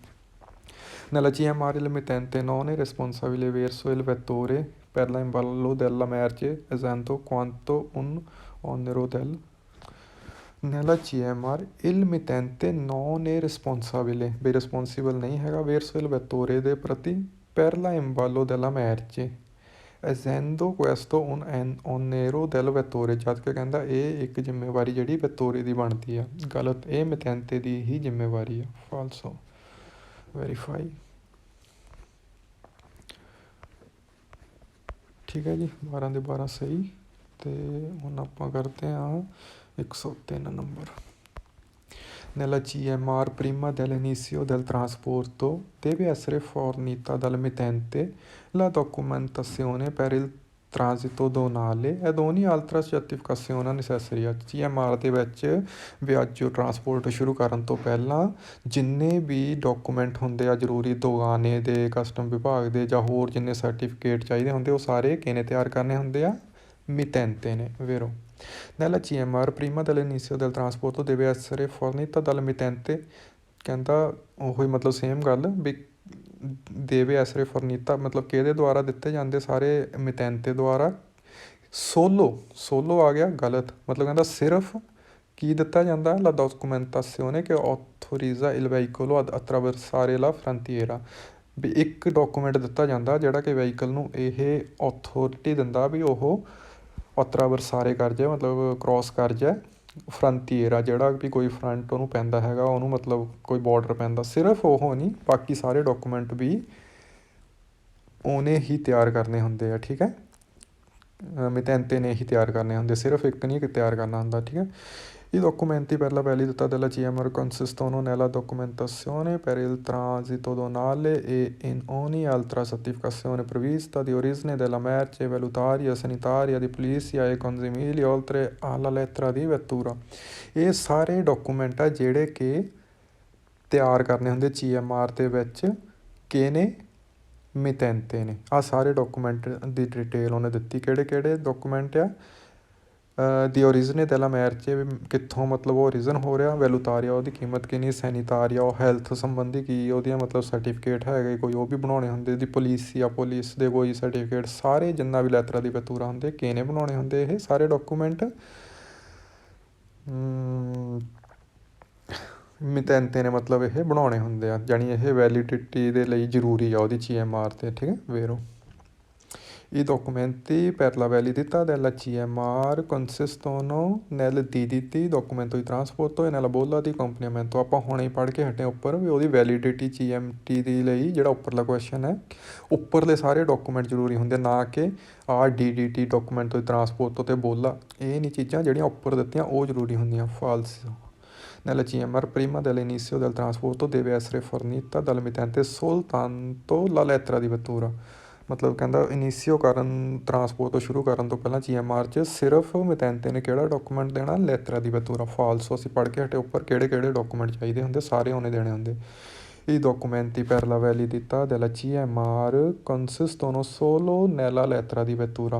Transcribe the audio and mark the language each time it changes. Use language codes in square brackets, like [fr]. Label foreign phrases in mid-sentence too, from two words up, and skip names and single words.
[it] Nella CMR il mittente non è responsabile verso il vettore per l'imballo della merce, essendo quanto un onero del। Nella CMR il mittente non è responsabile, [pa] ਬਈ ਰਿਸਪੋਂਸੀਬਲ ਨਹੀਂ ਹੈਗਾ [it] verso il vettore [pa] ਦੇ ਪ੍ਰਤੀ [it] per l'imballo della merce, essendo questo un onero del vettore, [pa] ਜਦ ਕਿ ਕਹਿੰਦਾ ਇਹ ਇੱਕ ਜ਼ਿੰਮੇਵਾਰੀ ਜਿਹੜੀ ਵੈਤੋਰੇ ਦੀ ਬਣਦੀ ਆ। ਗਲਤ, ਇਹ ਮਿਤੈਂਤੇ ਦੀ ਹੀ ਜ਼ਿੰਮੇਵਾਰੀ ਆ। ਫਾਲਸੋ। ਵੈਰੀਫਾਈ। ਠੀਕ ਹੈ ਜੀ, 12 ਦੇ 12 ਸਹੀ। ਅਤੇ ਹੁਣ ਆਪਾਂ ਕਰਦੇ ਹਾਂ 103 ਨੰਬਰ। [it] Nella CMR prima dell'inizio del trasporto deve essere fornita dal mittente la documentazione per il transito donale ed ogni altra certificazione necessaria। [pa] CMR ਦੇ ਵਿੱਚ ਵਿਆਜੋ ਟਰਾਂਸਪੋਰਟ ਸ਼ੁਰੂ ਕਰਨ ਤੋਂ ਪਹਿਲਾਂ ਜਿੰਨੇ ਵੀ ਡਾਕੂਮੈਂਟ ਹੁੰਦੇ ਆ ਜ਼ਰੂਰੀ, ਦੁਗਾਨੇ ਦੇ, ਕਸਟਮ ਵਿਭਾਗ ਦੇ, ਜਾਂ ਹੋਰ ਜਿੰਨੇ ਸਰਟੀਫਿਕੇਟ ਚਾਹੀਦੇ ਹੁੰਦੇ, ਉਹ ਸਾਰੇ ਕਿਹਨੇ ਤਿਆਰ ਕਰਨੇ ਹੁੰਦੇ ਆ? ਮਿਤੈਂਤੇ ਨੇ। [it] vero। Nella CMR prima dell'inizio del trasporto deve essere fornita dal mittente, [pa] ਕਹਿੰਦਾ ਉਹੀ ਮਤਲਬ ਸੇਮ ਗੱਲ ਵੀ ਦੇਵੇ [it] essere fornita [pa] ਮਤਲਬ ਕਿਹਦੇ ਦੁਆਰਾ ਦਿੱਤੇ ਜਾਂਦੇ? ਸਾਰੇ ਮਿਤੈਂਤੇ ਦੁਆਰਾ। ਸੋਲੋ ਆ ਗਿਆ, ਗਲਤ, ਮਤਲਬ ਕਹਿੰਦਾ ਸਿਰਫ ਕੀ ਦਿੱਤਾ ਜਾਂਦਾ? [it] la documentazione che autorizza il veicolo ad attraversare la frontiera, [pa] ਵੀ ਇੱਕ ਡਾਕੂਮੈਂਟ ਦਿੱਤਾ ਜਾਂਦਾ ਜਿਹੜਾ ਕਿ ਵਹੀਕਲ ਨੂੰ ਇਹ ਅਥੋਰਿਟੀ ਦਿੰਦਾ ਵੀ ਉਹ ਅਤਰਾਵਰਸਾਰੇ ਕਰ ਜਾਏ, ਮਤਲਬ ਕ੍ਰੋਸ ਕਰ ਜਾਏ ਫਰੰਟੀਏਰਾ, ਜਿਹੜਾ ਵੀ ਕੋਈ ਫਰੰਟ ਉਹਨੂੰ ਪੈਂਦਾ ਹੈਗਾ, ਉਹਨੂੰ ਮਤਲਬ ਕੋਈ ਬਾਰਡਰ ਪੈਂਦਾ। ਸਿਰਫ ਉਹ ਨਹੀਂ, ਬਾਕੀ ਸਾਰੇ ਡਾਕੂਮੈਂਟ ਵੀ ਉਹਨੇ ਹੀ ਤਿਆਰ ਕਰਨੇ ਹੁੰਦੇ ਆ। ਠੀਕ ਹੈ, ਮਿਤੈਂਤੇ ਨੇ ਹੀ ਤਿਆਰ ਕਰਨੇ ਹੁੰਦੇ, ਸਿਰਫ ਇੱਕ ਨਹੀਂ ਤਿਆਰ ਕਰਨਾ ਹੁੰਦਾ। ਠੀਕ ਹੈ। [it] I documenti per la validità della CMR consistono nella documentazione per il transito donale e in ogni altra certificazione prevista di origine della merce, valutaria, sanitaria, di polizia e consimili, oltre alla lettera di vettura। [pa] ਇਹ ਸਾਰੇ ਡਾਕੂਮੈਂਟ ਆ ਜਿਹੜੇ ਕਿ ਤਿਆਰ ਕਰਨੇ ਹੁੰਦੇ CMR ਦੇ ਵਿੱਚ, ਕਿਹਨੇ? ਮਿਤੈਂਤੇ ਨੇ। ਆਹ ਸਾਰੇ ਡਾਕੂਮੈਂਟ ਦੀ ਡਿਟੇਲ ਉਹਨੇ ਦਿੱਤੀ, ਕਿਹੜੇ ਕਿਹੜੇ ਡਾਕੂਮੈਂਟ ਆ? [it] di origine della merce, [pa] ਕਿੱਥੋਂ ਮਤਲਬ ਉਹ ਓਰੀਜਨ ਹੋ ਰਿਹਾ, ਵੈਲੂਤਾਰੀਆ ਉਹਦੀ ਕੀਮਤ ਕਿੰਨੀ, ਸੈਨੀਤਾਰੀਆ ਉਹ ਹੈਲਥ ਸੰਬੰਧੀ ਕੀ ਉਹਦੀਆਂ ਮਤਲਬ ਸਰਟੀਫਿਕੇਟ ਹੈਗੇ ਕੋਈ, ਉਹ ਵੀ ਬਣਾਉਣੇ ਹੁੰਦੇ, [it] di polizia [pa] ਪੁਲਿਸ ਦੇ ਕੋਈ ਸਰਟੀਫਿਕੇਟ, ਸਾਰੇ ਜਿੰਨਾ ਵੀ [it] lettera di vettura [pa] ਹੁੰਦੇ ਕਿਹਨੇ ਬਣਾਉਣੇ ਹੁੰਦੇ ਇਹ ਸਾਰੇ ਡਾਕੂਮੈਂਟ? ਮਿਤੈਂਤੇ ਨੇ ਮਤਲਬ ਇਹ ਬਣਾਉਣੇ ਹੁੰਦੇ ਆ, ਜਾਣੀ ਇਹ ਵੈਲਿਡਿਟੀ ਦੇ ਲਈ ਜ਼ਰੂਰੀ ਆ ਉਹਦੀ CMR 'ਤੇ, ਠੀਕ ਹੈ। [it] ਵੇਰੋ I documenti per la validità della CMR consistono nel DDT documento di trasporto e nella bolla di accompagnamento। [pa] ਆਪਾਂ ਹੁਣੇ ਹੀ ਪੜ੍ਹ ਕੇ ਹਟੇ ਉੱਪਰ ਵੀ ਉਹਦੀ ਵੈਲਿਡਿਟੀ CMT ਦੀ ਲਈ ਜਿਹੜਾ ਉੱਪਰਲਾ ਕੁਐਸਚਨ ਹੈ, ਉੱਪਰਲੇ ਸਾਰੇ ਡਾਕੂਮੈਂਟ ਜ਼ਰੂਰੀ ਹੁੰਦੇ, ਨਾ ਕਿ DDT [it] documento di trasporto [pa] ਤੇ ਬੋਲਾ, ਇਹ ਨਹੀਂ ਚੀਜ਼ਾਂ ਜਿਹੜੀਆਂ ਉੱਪਰ ਦਿੱਤੀਆਂ ਉਹ ਜ਼ਰੂਰੀ ਹੁੰਦੀਆਂ। [it] ਫਾਲਸ nella CMR prima dell'inizio del trasporto deve essere fornita dal mittente soltanto la lettera di vettura। [pa] ਮਤਲਬ ਕਹਿੰਦਾ ਇਨੀਸ਼ੀਓ ਕਰਨ ਟਰਾਂਸਪੋਰਟ ਤੋਂ ਸ਼ੁਰੂ ਕਰਨ ਤੋਂ ਪਹਿਲਾਂ CMR 'ਚ ਸਿਰਫ ਮਿਤੈਂਤੇ ਨੇ ਕਿਹੜਾ ਡਾਕੂਮੈਂਟ ਦੇਣਾ, [it] lettera di vettura. [pa] ਫਾਲਸੋ ਅਸੀਂ ਪੜ੍ਹ ਕੇ ਹਟੇ ਉੱਪਰ ਕਿਹੜੇ ਕਿਹੜੇ ਡਾਕੂਮੈਂਟ ਚਾਹੀਦੇ ਹੁੰਦੇ, ਸਾਰੇ ਉਹਨੇ ਦੇਣੇ ਹੁੰਦੇ। [it] I documenti per la validità della CMR consistono solo nella lettera di vettura।